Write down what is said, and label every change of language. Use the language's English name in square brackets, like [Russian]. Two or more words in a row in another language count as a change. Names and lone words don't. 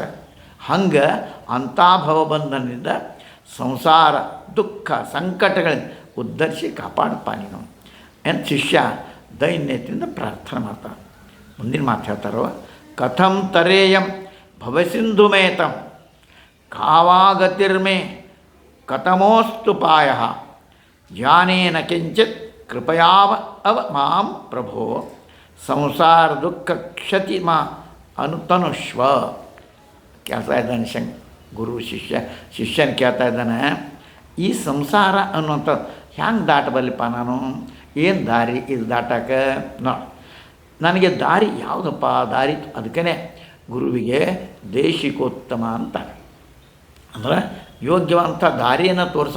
[Kannada] ಹಂಗೆ ಅಂಥ ಭವಬಂಧನದಿಂದ ಸಂಸಾರ ದುಃಖ ಸಂಕಟಗಳಿಂದ ಉದ್ಧರಿಸಿ ಕಾಪಾಡಪ್ಪ ನೀನು ಎಂದು ಶಿಷ್ಯ ದೈನ್ಯತೆಯಿಂದ ಪ್ರಾರ್ಥನೆ ಮಾಡ್ತಾರೆ. ಮುಂದಿನ ಮಾತು ಹೇಳ್ತಾರೋ, [Sanskrit] ಕಥಂ ತರೇಯಂ ಭವಸಿಂಧುಮೇತಂ ಕಾವಾಗತಿರ್ಮೇ ಕಥಮೋಸ್ತುಪಾಯ ಜಾನೇನ ಕಿಂಚಿತ್ ಕೃಪಯಾವ ಮಾಂ ಪ್ರಭೋ ಸಂಸಾರ ದುಃಖ ಕ್ಷತಿ ಮಾ ಅನುತನುಷ್ವ. [Kannada] ಕೇಳ್ತಾ ಇದ್ದಾನೆ ಗುರು ಶಿಷ್ಯನ ಕೇಳ್ತಾ ಇದ್ದಾನೆ, ಈ ಸಂಸಾರ ಅನ್ನುವಂಥ ಹ್ಯಾಂಗೆ ದಾಟಬಲ್ಲಿಪ್ಪ ನಾನು? ಏನು ದಾರಿ ಇದು ದಾಟಕ್ಕೆ? ನೋಡಿ, ನನಗೆ ದಾರಿ ಯಾವುದಪ್ಪ ದಾರಿ? ಅದಕ್ಕೇ ಗುರುವಿಗೆ ದೇಶಿಕೋತ್ತಮ ಅಂತ ಅಂದ್ರೆ ಯೋಗ್ಯವಂಥ ದಾರಿಯನ್ನು ತೋರಿಸ.